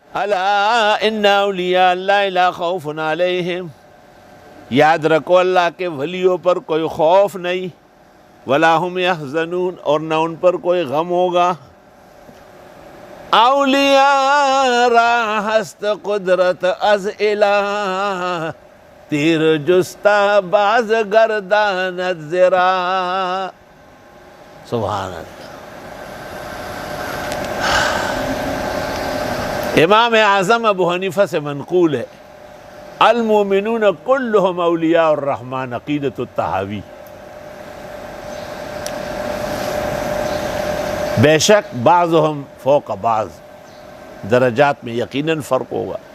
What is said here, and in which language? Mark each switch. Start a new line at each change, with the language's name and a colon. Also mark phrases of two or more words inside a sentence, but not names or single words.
Arabic: الا ان اولیاء اللہ لا خوف علیہم،
Urdu: یاد رکھو اللہ کے ولیوں پر کوئی خوف نہیں،
Arabic: ولا هم یحزنون،
Urdu: اور نہ ان پر کوئی غم ہوگا۔
Persian: اولیاء را ہست قدرت از الہ، تیر جستا باز گردانت زرا۔
Arabic: سبحان اللہ۔
Urdu: امام اعظم ابو حنیفہ سے منقول ہے،
Arabic: المومنون کلہم اولیاء الرحمن،
Urdu: عقیدۃ الطحاوی۔ بے شک
Arabic: بعضهم فوق بعض،
Urdu: درجات میں یقیناً فرق ہوگا۔